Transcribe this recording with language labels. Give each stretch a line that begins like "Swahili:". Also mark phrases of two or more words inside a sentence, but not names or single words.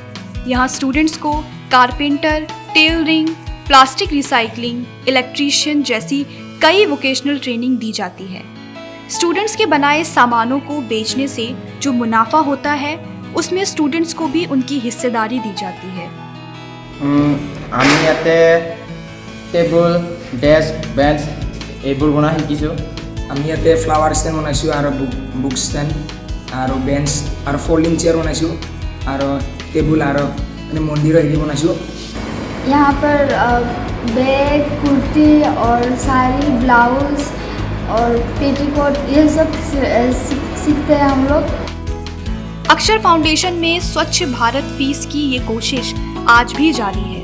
Hindi: यहाँ स्टूडेंट्स को कारपेंटर, टेलरिंग,
English: plastic recycling,
Hindi: इलेक्ट्रीशियन जैसी कई
English: vocational training
Hindi: दी जाती है। स्टूडेंट्स के बनाए सामानों को बेचने से जो मुनाफा होता है उसमें स्टूडेंट्स को भी उनकी हिस्सेदारी दी जाती है।
Assamese: আমি ইয়াতে টেবুল, ডেস্ক, বেঞ্চ এইবোৰ বনাই শিকিছোঁ। আমি ইয়াতে
English: flower stand
Assamese: বনাইছোঁ আৰু
English: book stand
Assamese: আৰু বেঞ্চ আৰু
English: folding chair
Assamese: বনাইছোঁ আৰু টেবুল আৰু মানে মন্দিৰৰ হেৰি বনাইছোঁ।
Hindi: यहाँ पर बैग, कुर्ती और साड़ी, ब्लाउज और पेटीकोट ये सब सीखते हैं हम लोग। अक्षर फाउंडेशन में स्वच्छ भारत फीस की ये कोशिश आज भी जारी है।